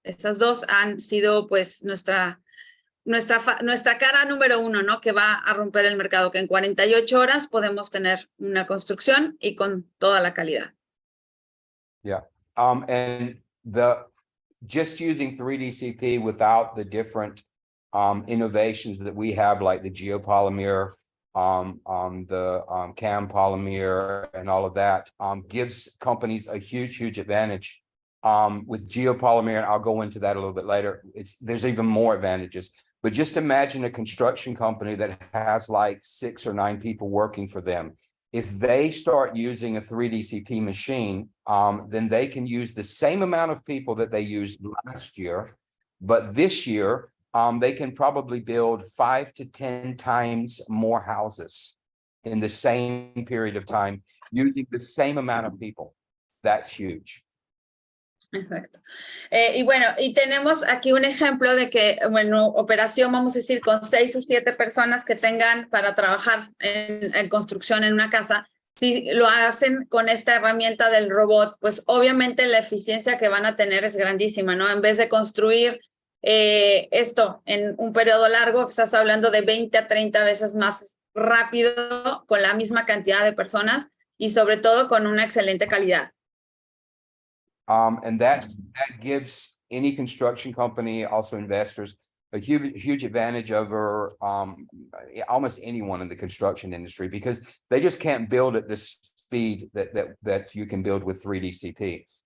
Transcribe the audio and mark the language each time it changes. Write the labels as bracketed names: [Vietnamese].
[Spanish] Esas dos han sido pues nuestra cara número uno, ¿no? Que va a romper el mercado, que en 48 horas podemos tener una construcción y con toda la calidad. [English] Yeah. And just using 3DCP without the different innovations that we have, like the geopolymer, the Cam polymer and all of that, gives companies a huge, huge advantage. With geopolymer, and I'll go into that a little bit later, there's even more advantages. But just imagine a construction company that has like 6 or 9 people working for them. If they start using a 3DCP machine, then they can use the same amount of people that they used last year. But this year, they can probably build 5 to 10 times more houses in the same period of time using the same amount of people. That's huge. [Spanish] Exacto. Y bueno, y tenemos aquí un ejemplo de que, bueno, operación, vamos a decir, con 6 o 7 personas que tengan para trabajar en construcción en una casa. Si lo hacen con esta herramienta del robot, pues obviamente la eficiencia que van a tener es grandísima, ¿no? En vez de construir esto en un periodo largo, estás hablando de 20 a 30 veces más rápido con la misma cantidad de personas y sobre todo con una excelente calidad. [English] And that gives any construction company, also investors, a huge advantage over almost anyone in the construction industry, because they just can't build at the speed that you can build with 3DCP.